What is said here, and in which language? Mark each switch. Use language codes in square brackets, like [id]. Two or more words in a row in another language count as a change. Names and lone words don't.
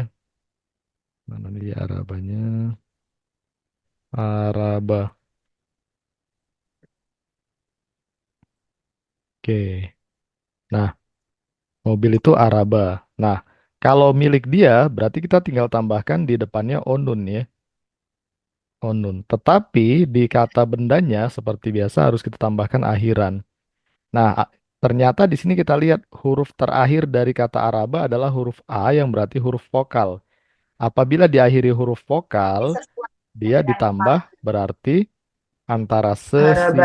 [id] Mana dia arabanya? Araba. Oke. Nah, mobil itu araba. Nah, kalau milik dia, berarti kita tinggal tambahkan di depannya onun ya. Onun. Tetapi di kata bendanya, seperti biasa harus kita tambahkan akhiran. Nah, ternyata di sini kita lihat huruf terakhir dari kata araba adalah huruf A yang berarti huruf vokal. Apabila diakhiri huruf vokal, dia ditambah berarti antara se, si,